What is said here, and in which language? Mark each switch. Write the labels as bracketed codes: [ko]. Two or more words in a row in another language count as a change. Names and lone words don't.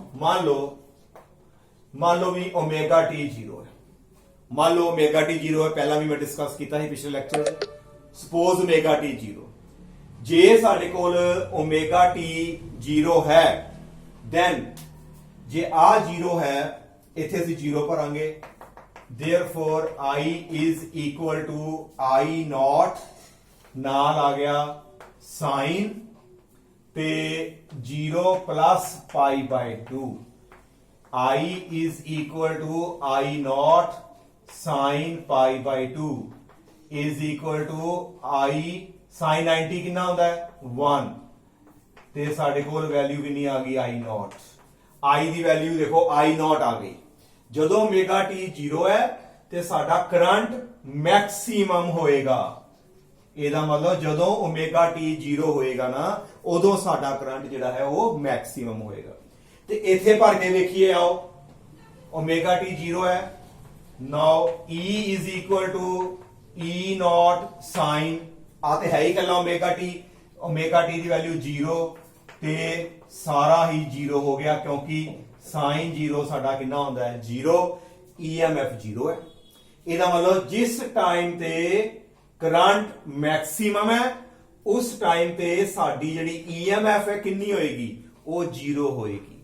[pa] ਮੰਨ ਲਓ ਵੀ ਓਮੇਗਾ ਟੀ 0 ਹੈ। ਮੰਨ ਲਓ ਓਮੇਗਾ ਟੀ 0 ਹੈ। ਪਹਿਲਾਂ ਵੀ ਮੈਂ ਡਿਸਕਸ ਕੀਤਾ ਸੀ ਪਿਛਲੇ ਲੈਕਚਰ 'ਚ। [en] Suppose omega t 0. [pa] ਜੇ ਸਾਡੇ ਕੋਲ ਓਮੇਗਾ ਟੀ 0 ਹੈ ਦੈਨ ਜੇ ਆ 0 ਹੈ ਇੱਥੇ ਅਸੀਂ 0 ਭਰਾਂਗੇ। [en] therefore I is equal to I naught [pa] ਨਾਲ ਆ ਗਿਆ [en] sin ਤੇ 0 plus pi by 2। I is equal to I naught sin pi by 2 is equal to I sin 90 [pa] ਕਿੰਨਾ ਹੁੰਦਾ ਹੈ 1 ਤੇ ਸਾਡੇ ਕੋਲ ਵੈਲਿਊ ਕਿੰਨੀ ਆ ਗਈ [en] I naught। [pa] I ਦੀ ਵੈਲਿਊ ਦੇਖੋ [en] I naught [pa] ਆ ਗਈ। ਜਦੋਂ ਓਮੇਗਾ ਟੀ 0 ਹੈ ਤੇ ਸਾਡਾ [en] current maximum [pa] ਹੋਏਗਾ। ਇਹਦਾ ਮਤਲਬ ਜਦੋਂ ਓਮੇਗਾ ਟੀ 0 ਹੋਏਗਾ ਨਾ ਉਦੋਂ ਸਾਡਾ ਕਰੰਟ ਜਿਹੜਾ ਹੈ ਉਹ ਮੈਕਸਿਮਮ ਹੋਏਗਾ। ਤੇ ਇੱਥੇ ਭਰ ਕੇ ਵੇਖੀਏ ਆਓ। ਓਮੇਗਾ ਟੀ 0 ਹੈ। [en] ਨਾਓ E is equal to E naught sin [pa] ਆ ਤੇ ਹੈ ਹੀ ਕੱਲਾ ਓਮੇਗਾ ਟੀ। ਓਮੇਗਾ ਟੀ ਦੀ ਵੈਲਿਊ 0 ਤੇ ਸਾਰਾ ਹੀ 0 ਹੋ ਗਿਆ ਕਿਉਂਕਿ sin 0 ਸਾਡਾ ਕਿੰਨਾ ਹੁੰਦਾ ਹੈ 0। EMF 0 ਹੈ। ਇਹਦਾ ਮਤਲਬ ਜਿਸ ਟਾਈਮ ਤੇ [en] current maximum [pa] ਹੈ ਉਸ ਟਾਈਮ ਤੇ ਸਾਡੀ ਜਿਹੜੀ EMF ਹੈ ਕਿੰਨੀ ਹੋਏਗੀ ਉਹ 0 ਹੋਏਗੀ।